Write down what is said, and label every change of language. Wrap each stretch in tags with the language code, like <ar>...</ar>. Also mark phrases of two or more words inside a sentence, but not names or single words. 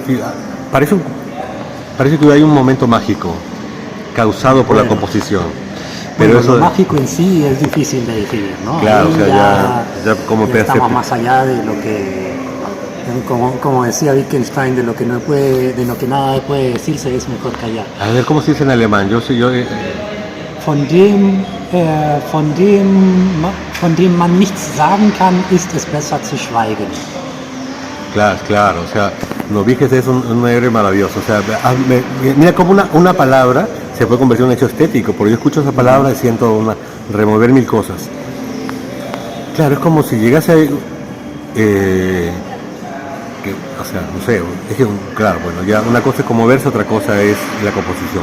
<es>Parece que hay un momento mágico causado por la composición. Pero lo mágico en sí es difícil de definir, ¿no? Claro, o sea, ya como estamos más allá de lo que, como decía Wittgenstein, de lo que nada puede decirse es mejor callar. A ver, ¿cómo se dice en alemán?</es> <de>Von dem man nichts sagen kann, ist es besser zu schweigen.</de> <es>Claro, o sea, Wittgenstein es un héroe maravilloso. O sea, mira cómo una palabra se puede convertir en un hecho estético, porque yo escucho esa palabra y siento remover mil cosas. Claro, es como si llegase o sea, no sé, claro, bueno, ya una cosa es conmoverse, otra cosa es la composición.</es>